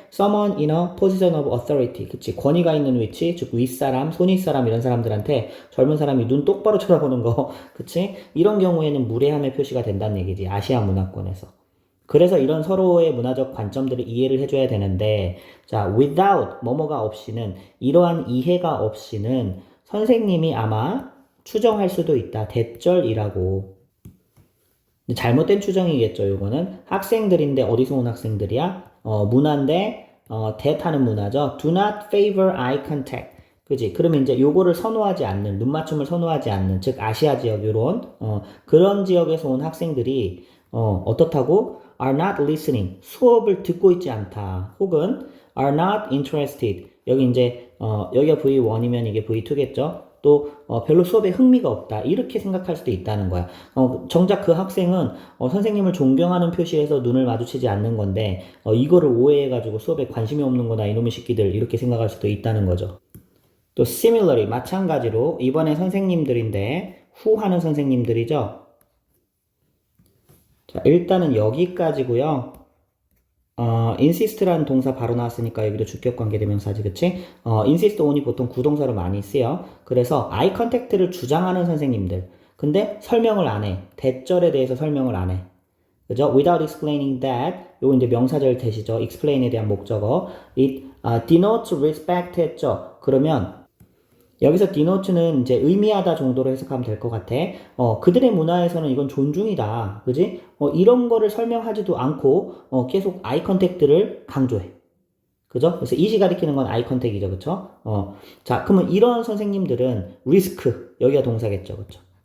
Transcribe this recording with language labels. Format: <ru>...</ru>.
<en>Someone in a position of authority.</en> <ko>그치. 권위가 있는 위치, 즉 윗사람, 손윗사람 이런 사람들한테 젊은 사람이 눈 똑바로 쳐다보는 거. 그치. 이런 경우에는 무례함의 표시가 된다는 얘기지. 아시아 문화권에서. 그래서 이런 서로의 문화적 관점들을 이해를 해줘야 되는데, 자, without, 뭐뭐가 없이는, 이러한 이해가 없이는 선생님이 아마 추정할 수도 있다. 대절이라고. 잘못된 추정이겠죠, 요거는. 학생들인데 어디서 온 학생들이야? 문화인데, 대타는 문화죠.</ko> <en>Do not favor eye contact.</en> <ko>그지? 그러면 이제 요거를 선호하지 않는, 눈맞춤을 선호하지 않는, 즉, 아시아 지역, 요런, 그런 지역에서 온 학생들이, 어떻다고?</ko> <en>are not listening.</en> <ko>수업을 듣고 있지 않다.</ko> <en>혹은 are not interested.</en> <ko>여기 이제, 여기가 V1이면 이게 V2겠죠? 또, 별로 수업에 흥미가 없다. 이렇게 생각할 수도 있다는 거야. 정작 그 학생은, 선생님을 존경하는 표시에서 눈을 마주치지 않는 건데, 이거를 오해해가지고 수업에 관심이 없는 거다. 이놈의 새끼들. 이렇게 생각할 수도 있다는 거죠. 또, similarly, 마찬가지로, 이번에 선생님들인데, who 하는 선생님들이죠. 자, 일단은 여기까지고요. insist라는 동사 바로 나왔으니까 여기도 주격 관계대명사지, 그치? insist on이 보통 구동사로 많이 쓰여. 그래서 eye contact를 주장하는 선생님들. 근데 설명을 안 해. 대절에 대해서 설명을 안 해. 그죠?</ko> <en>Without explaining that,</en> <ko>요거 이제 명사절 대시죠. explain에 대한 목적어.</ko> <en>It denotes respect</en> <ko>했죠. 그러면 여기서 denote는 이제 의미하다 정도로 해석하면 될 것 같아. 그들의 문화에서는 이건 존중이다. 그지? 이런 거를 설명하지도 않고, 계속 아이 컨택트를 강조해. 그죠? 그래서 이시 가리키는 건 아이 컨택이죠. 그쵸? 자, 그러면 이런 선생님들은 리스크, 여기가 동사겠죠. 그쵸?</ko>